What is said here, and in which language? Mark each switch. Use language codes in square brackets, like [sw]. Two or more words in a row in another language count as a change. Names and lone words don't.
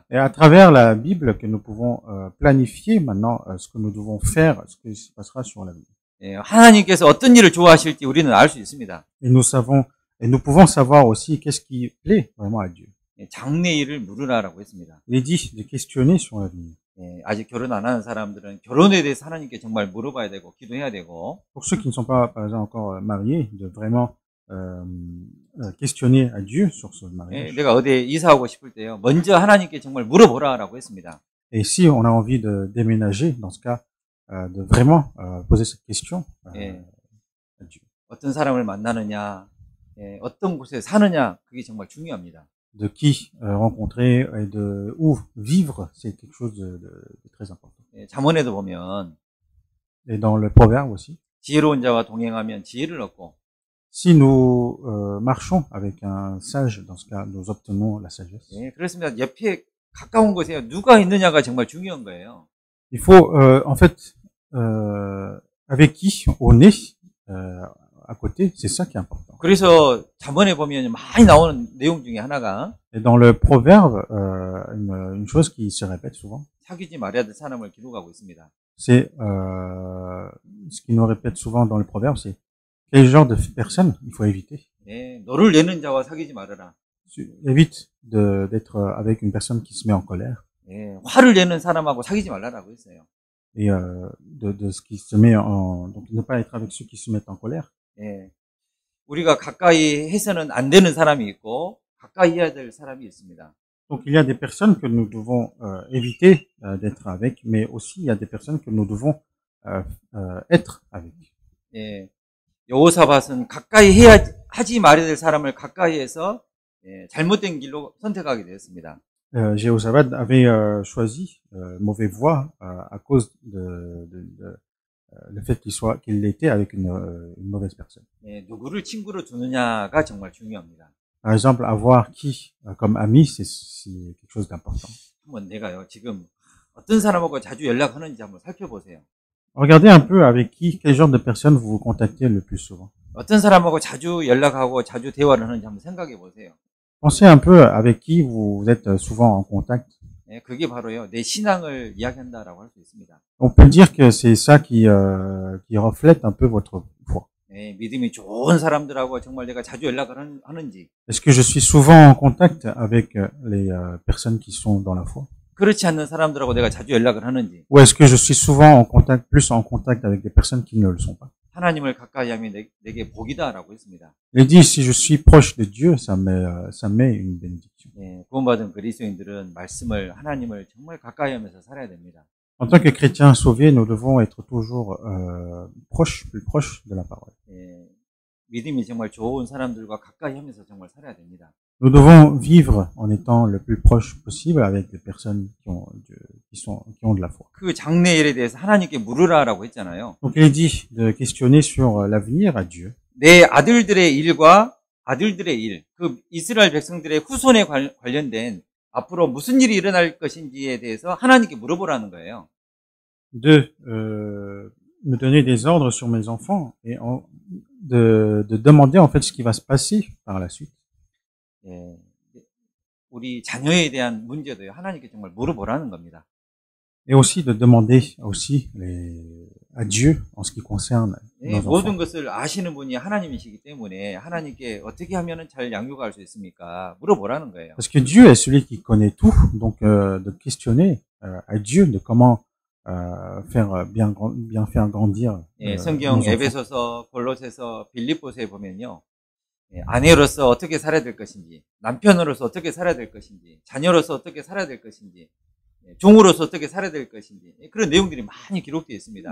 [fr] Et à travers la Bible, que nous pouvons planifier maintenant ce que nous devons faire, ce qui se passera sur l'avenir. [ko] 하나님께서 어떤 일을 좋아하실지 우리는 알 수 있습니다. [fr] Et nous pouvons savoir aussi qu'est-ce qui plaît vraiment à Dieu. [ko] 장래일을 물으라라고 했습니다. [fr] Il est dit de questionner sur l'avenir. [ko] 아직 결혼 안 하는 사람들은 결혼에 대해서 하나님께 정말 물어봐야 되고 기도해야 되고. [fr] Pour ceux qui ne sont pas, par exemple, encore mariés, de vraiment questionner à Dieu sur ce mariage. [ko] 내가 어디에 이사하고 싶을 때요, 먼저 하나님께 정말 물어보라라고 했습니다. [fr] Et si on a envie de déménager, dans ce cas, de vraiment poser cette question à Dieu. [ko] 어떤 사람을 만나느냐, 어떤 곳에 사느냐, 그게 정말 중요합니다. [fr] De qui rencontrer et de où vivre, c'est quelque chose de très important. [ko] 잠언에도 보면, [fr] et dans le proverbe aussi, [ko] 지혜로운 자와 동행하면 지혜를 얻고, [fr] si nous marchons avec un sage, dans ce cas, nous obtenons la sagesse. [ko] 그렇습니다. 옆에 가까운 곳에 누가 있느냐가 정말 중요한 거예요. [fr] Il faut, en fait, avec qui on est à côté, c'est ça qui est important. [ko] 그래서 잠언에 보면 많이 나오는 내용 중에 하나가, [fr] Et dans le proverbe, une chose qui se répète souvent, [ko] 사귀지 말아야 될 사람을 기록하고 있습니다. [fr] c'est ce qui nous répète souvent dans le proverbe, c'est quel genre de personnes il faut éviter. [ko] 너를 내는 자와 사귀지 말아라. [fr] Évite d'être avec une personne qui se met en colère. [ko] 화를 내는 사람하고 사귀지 말라라고 했어요. [fr] Et de ce qui se met donc ne pas être avec ceux qui se mettent en colère. [ko] 우리가 가까이 해서는 안 되는 사람이 있고 가까이 해야 될 사람이 있습니다. [fr] Donc il y a des personnes que nous devons éviter d'être avec, mais aussi il y a des personnes que nous devons être avec. [ko] 여호사밧은 하지 말아야 될 사람을 가까이 해서 잘못된 길로 선택하게 되었습니다. [fr] Jéhoshaphat avait choisi mauvaise voie à cause le fait qu'il était avec une mauvaise personne. [ko] 누구를 친구로 두느냐가 정말 중요합니다. [fr] Par exemple, avoir qui comme ami, c'est quelque chose d'important. [ko] 한번 내가요, 지금 어떤 사람하고 자주 연락하는지 한번 살펴보세요. [fr] Regardez un peu avec quel genre de personnes vous vous contactez le plus souvent. [ko] 어떤 사람하고 자주 연락하고 자주 대화를 하는지 한번 생각해 보세요. [fr] Pensez un peu avec qui vous êtes souvent en contact. [ko] 그게 바로요, 내 신앙을 이야기한다라고 할 수 있습니다. [fr] On peut dire que c'est ça qui reflète un peu votre foi. [ko] 믿음이 좋은 사람들하고 정말 내가 자주 연락을 하는지. [fr] Est-ce que je suis souvent en contact avec les personnes qui sont dans la foi? [ko] 그렇지 않는 사람들하고 내가 자주 연락을 하는지. [fr] Ou est-ce que je suis souvent plus en contact avec des personnes qui ne le sont pas? [ko] 하나님을 가까이 하면 내게 복이다라고 했습니다. [fr] Il dit si je suis proche de Dieu, ça met une bénédiction. [ko] 구원받은 그리스도인들은 말씀을 하나님을 정말 가까이 하면서 살아야 됩니다. [fr] En tant que chrétiens sauvés, nous devons être toujours plus proches de la parole. [ko] 믿음이 정말 좋은 사람들과 가까이 하면서 정말 살아야 됩니다. [fr] Nous devons vivre en étant le plus proche possible avec des personnes qui ont de la foi. [ko] 그 장래일에 대해서 하나님께 물으라라고 했잖아요. [fr] Donc il est dit de questionner sur l'avenir à Dieu. [ko] 내 아들들의 일과 아들들의 일, 그 이스라엘 백성들의 후손에 관련된 앞으로 무슨 일이 일어날 것인지에 대해서 하나님께 물어보라는 거예요. [fr] De me donner des ordres sur mes enfants et de demander en fait ce qui va se passer par la suite. [ko] 우리 자녀에 대한 문제도요, 하나님께 정말 물어보라는 겁니다. [fr] Et aussi de demander aussi à Dieu en ce qui concerne nos [ko] 모든 [fr] enfants. [ko] 것을 아시는 분이 하나님이시기 때문에 하나님께 어떻게 하면은 잘 양육할 수 있습니까? 물어보라는 거예요. [fr] Parce que Dieu est celui qui connaît tout, donc de questionner à Dieu de comment faire bien faire grandir. [ko] 성경 에베소서, 골로새서, 빌립보서에 보면요, 아내로서 어떻게 살아야 될 것인지, 남편으로서 어떻게 살아야 될 것인지, 자녀로서 어떻게 살아야 될 것인지, 종으로서 어떻게 살아야 될 것인지, 그런 내용들이 많이 기록되어 있습니다.